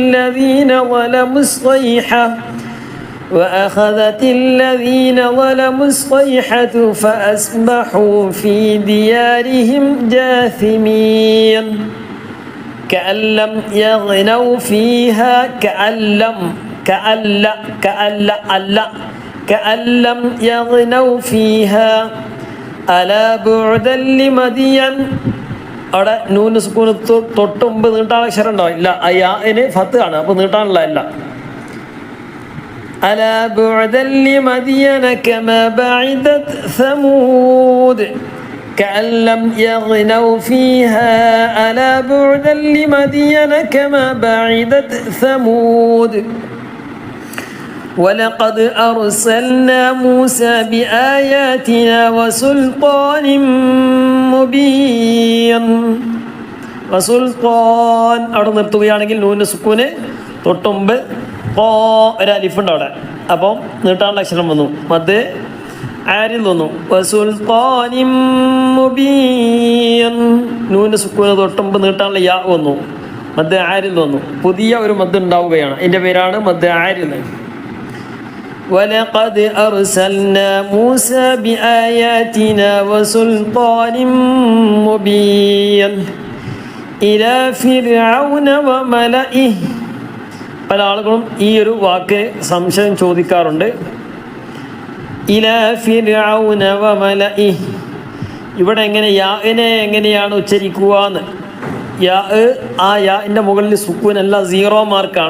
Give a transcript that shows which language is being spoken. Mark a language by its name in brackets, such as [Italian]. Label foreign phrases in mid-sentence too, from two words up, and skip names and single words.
[Arabic] الذين ظلموا الصيحة فأصبحوا في ديارهم جاثمين. كأن لم يغنوا فيها كأن لم يغنوا فيها ألا بعدا لمدين. [Malayalam] അവിടെ നൂന് സുക്കൂന് തൊട്ട് മുമ്പ് നീട്ടാനുള്ള അക്ഷരം ഉണ്ടോ? ഇല്ല. അയ്യാന് ഫത്ത് ആണ്, അപ്പോൾ നീട്ടാനുള്ള ഇല്ല. [Arabic] ألا بعدا لمدين كما بعدت ثمود كأن لم يغنوا فيها ألا بعدا لمدين كما بعدت ثمود ولقد أرسلنا موسى بآياتنا وسلطان مبين. [Malayalam] വസുൽത്താൻ അവിടെ നിർത്തുകയാണെങ്കിൽ നൂന് സുക്കൂന് തൊട്ടുമ്പ് ഒരലിഫുണ്ട് അവിടെ. അപ്പം നീട്ടാനുള്ള അക്ഷരം വന്നു, [Arabic] مد عارض [Malayalam] വന്നു. [Arabic] وسلطان مبين [Malayalam] നൂന് സുക്കൂന് തൊട്ടുമ്പ് നീട്ടാനുള്ള യാ വന്നു, [Arabic] مد عارض [Malayalam] വന്നു. പുതിയ ഒരു മദ് ഉണ്ടാവുകയാണ്. ഇതിൻ്റെ പേരാണ് [Arabic] مد عارض. ولقد أرسلنا موسى بآياتنا وسلطان مبين إلى فرعون وملئه. [Malayalam] പല ആളുകളും ഈ ഒരു വാക്ക് സംശയം ചോദിക്കാറുണ്ട്. [Arabic] إلى فرعون وملئه, [Malayalam] ഇവിടെ എങ്ങനെയാണ് ഉച്ചരിക്കുക എന്ന്. ആ യാൻ്റെ മുകളിൽ സുക്കൂനല്ല, 0 മാർക്കാണ്.